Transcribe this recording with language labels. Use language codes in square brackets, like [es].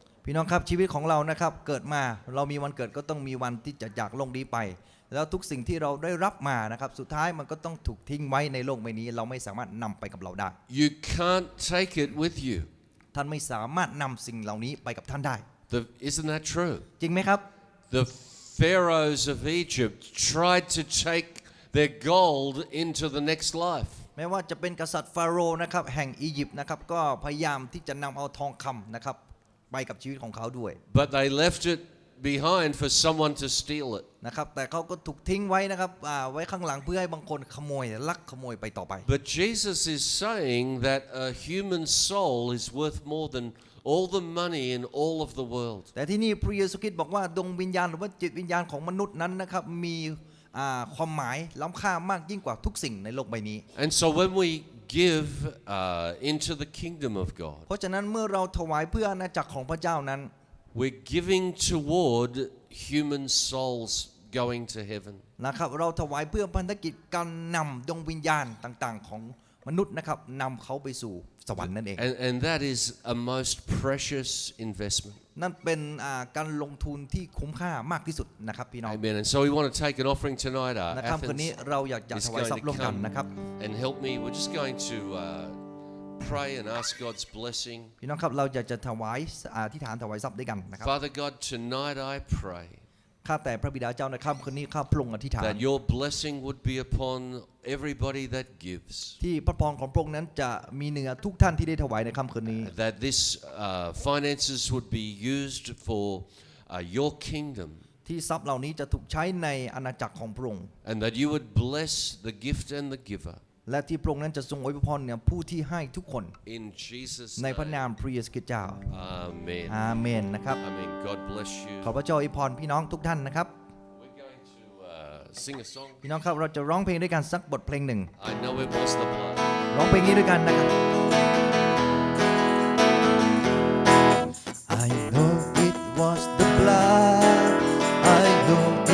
[th] พี่น้องครับชีวิตของเรานะครับเกิดมาเรามีวันเกิดก็ต้องมีวันที่จะจากโลกนี้ไปแล้วทุกสิ่งที่เราได้รับมานะครับสุดท้ายมันก็ต้องถูกทิ้งไว้ในโลกใบนี้เราไม่สามารถนำไปกับเราได้ [en] You can't take it with you. [th] ท่านไม่สามารถนำสิ่งเหล่านี้ไปกับท่านได้ [en] Isn't that true? [th] จริงไหมครับ [en] The pharaohs of Egypt tried to take their gold into the next life. [th] แม้ว่าจะเป็นกษัตริย์ฟาโรห์นะครับแห่งอียิปต์นะครับก็พยายามที่จะนำเอาทองคำนะครับไปกับชีวิตของเขาด้วย [en] But they left it behind for someone to steal it. [th] นะครับแต่เขาก็ถูกทิ้งไว้นะครับไว้ข้างหลังเพื่อให้บางคนขโมยลักขโมยไปต่อไป [en] But Jesus is saying that a human soul is worth more than all the money in all of the world. [th] แต่ที่นี่พระเยซูคริสต์บอกว่าดวงวิญญาณหรือว่าจิตวิญญาณของมนุษย์นั้นนะครับมีความหมายล้ำค่ามากยิ่งกว่าทุกสิ่งในโลกใบนี้ [en] And so when we give into the kingdom of God, [th] เพราะฉะนั้นเมื่อเราถวายเพื่ออาณาจักรของพระเจ้านั้น [en] we're giving toward human souls going to heaven. [th] นะครับเราถวายเพื่อพันธกิจการนำดวงวิญญาณต่างๆของมนุษย์นะครับนำเขาไปสู่สวรรค์นั่นเอง [en] And that is a most precious investment. [th] นั่นเป็นการลงทุนที่คุ้มค่ามากที่สุดนะครับพี่น้อง [en] Amen. And so we want to take an offering tonight. [th] นะครับคืนนี้ [en] Athens [th] เราอยากจะ [en] is [th] ถวายทรัพ [en] going [th] ย์ร่ว [en] to [th] มกัน [en] come [th] นะครับ [en] and help me. We're just going to pray and ask God's blessing. [th] พี่น้องครับเราอยากจะถวายอธิษฐานถวายทรัพย์ด้วยกันนะครับ [en] Father God, tonight I pray [th] ข้าแต่พระบิดาเจ้าในค่ำคืนนี้ข้าพระองค์อธิษฐาน [en] that your blessing would be upon everybody that gives. [th] ที่พระพรของพระองค์นั้นจะมีเหนือทุกท่านที่ได้ถวายในค่ำคืนนี้ [en] That this finances would be used for your kingdom. [th] ที่ทรัพย์เหล่านี้จะถูกใช้ในอาณาจักรของพระองค์ [en] And that you would bless the gift and the giver. [th] และที่พระองค์นั้นจะทรงอวยพรเนี่ยผู้ที่ให้ทุกคน [en] In Jesus' [th] ในพระ [en] name. [th] นามพระเยซูคริสต์เจ้า [en] Amen. [th] อาเมนนะครับ [en] Amen. God bless [th] ขอ [en] you. [th] พระเจ้าอวยพรพี่น้องทุกท่านนะครับ [en] We're going to sing a song. [th] พี่น้องครับเราจะร้องเพลงด้วยกันสักบทเพลงหนึ่ง [en] I know it was the blood. [th] ร้องเพลงนี้ด้วยกันนะครับ [en] I know it was the blood I know